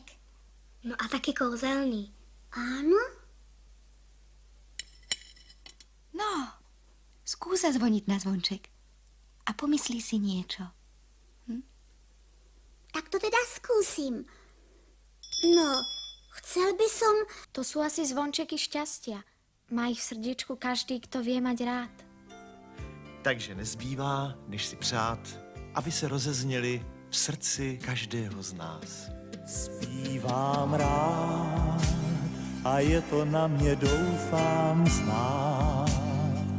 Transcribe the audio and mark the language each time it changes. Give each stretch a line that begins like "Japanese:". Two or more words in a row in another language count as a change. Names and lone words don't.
Czech: No a taky kouzelný.
Slovak: Áno? No, skús zazvoniť na zvonček a pomyslí si niečo. Tak to teda skúsim. No, chcel by som... To sú asi zvončeky šťastia. Má ich v srdiečku každý, kto vie mať rád.
Czech: Takže nezbývá, než si přát, aby se rozezněli v srdci každého z nás. Zpívám rád a je to na mě, doufám, znát.